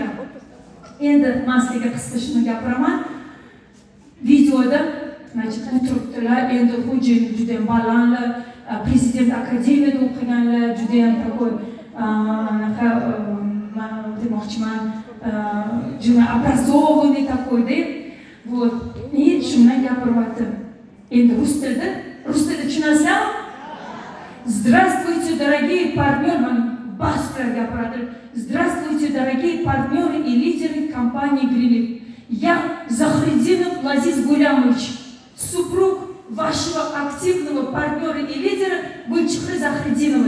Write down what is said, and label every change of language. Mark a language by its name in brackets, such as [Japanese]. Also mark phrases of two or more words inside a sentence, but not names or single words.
[Uzbek] Endi men sizga qisqa shuni gapiraman. Videoda o'tiribdilar, endi xo'jayinim juda ham balandlar, prezident akademiyada o'qiganlar, juda ham такой demoqchiman, juda [Russian] образованный такой- [Uzbek] da. Вот. И shundan gapiryapti. Endi rus tilida tushunasizmi? [Russian] Здравствуйте, дорогие партнеры, быстро гапарадыр. Здравствуйте, дорогие партнеры и лидеры компании Грилив. Я Захридинов Лазиз Гулямович, супруг вашего активного партнера и лидера Гульчихры Захридиновой.